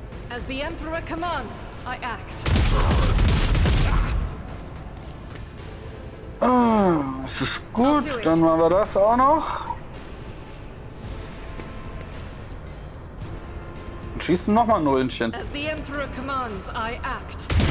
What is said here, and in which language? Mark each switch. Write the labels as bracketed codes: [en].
[en] As the Emperor commands, I act. [de] Es ist gut, dann machen wir das auch noch. Und schießen nochmal ein Nullchen. [en] As the Emperor commands, I act.